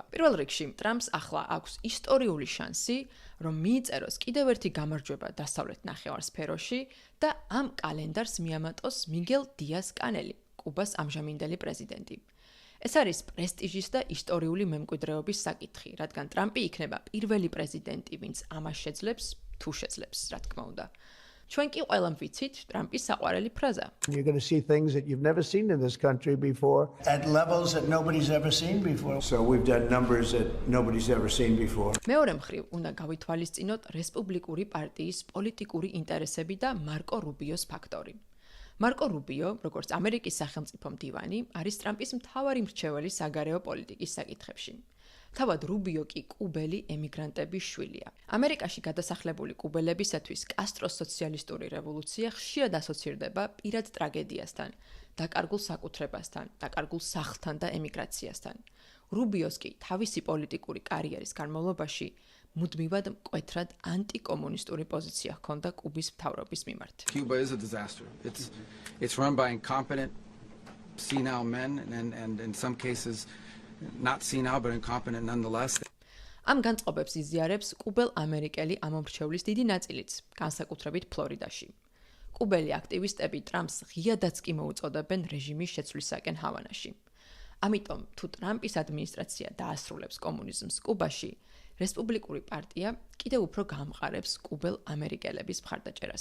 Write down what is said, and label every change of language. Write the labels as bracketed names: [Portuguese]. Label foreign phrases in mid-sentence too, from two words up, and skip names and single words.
[Georgian] პირველ რიგში, ტრამპს ახლა აქვს ისტორიული შანსი, რომ მიიწეროს კიდევ ერთი გამარჯვება დასავლეთ ნახევარსფეროში და ამ კალენდარს მიამატოს მიგელ დიას-კანელი, კუბას ამჟამინდელი პრეზიდენტი. ეს არის პრესტიჟის და ისტორიული მემკვიდრეობის საკითხი, რადგან ტრამპი იქნება პირველი პრეზიდენტი, ვინც ამას შეძლებს, თუ შეძლებს, რა თქმა უნდა. ჩვენ კი ყველამ ვიცით ტრამპის საყვარელი ფრაზა. [English] You're going to see things that you've never seen in this country before at levels that nobody's ever seen before. So we've done numbers that nobody's ever seen before. [Georgian] მეორე მხრივ, უნდა გავითვალისწინოთ რესპუბლიკური პარტიის პოლიტიკური ინტერესები და მარკო რუბიოს ფაქტორი. მარკო რუბიო, როგორც ამერიკის სახელმწიფო მდივანი, არის ტრამპის მთავარი მრჩეველი საგარეო პოლიტიკის საკითხებში. თავად რუბიო კი კუბელი ემიგრანტების შვილია. ამერიკაში გადასახლებული კუბელებისათვის კასტროს სოციალისტური რევოლუცია ხშირად ასოცირდება პირად ტრაგედიასთან, დაკარგულ საკუთრებასთან, დაკარგულ სახლთან და ემიგრაციასთან. რუბიოს კი თავისი პოლიტიკური კარიერის განმავლობაში მუდმივად მკვეთრად ანტიკომუნისტური პოზიცია ჰქონდა კუბის მთავრობის მიმართ. [English] Cuba is a disaster. It's run by incompetent, senile men and in some cases not senile but incompetent nonetheless. [Georgian] ამ განწყობებს იზიარებს კუბელ-ამერიკელი ამომრჩევლის დიდი ნაწილიც, განსაკუთრებით ფლორიდაში. კუბელი აქტივისტები ტრამპს ღიადაც კი მოუწოდებენ რეჟიმის შეცვლისაკენ ჰავანაში. ამიტომ, თუ ტრამპის ადმინისტრაცია დაასრულებს კომუნიზმს კუბაში, რესპუბლიკური პარტია კიდევ უფრო გაამყარებს კუბელ-ამერიკელების მხარდაჭერას.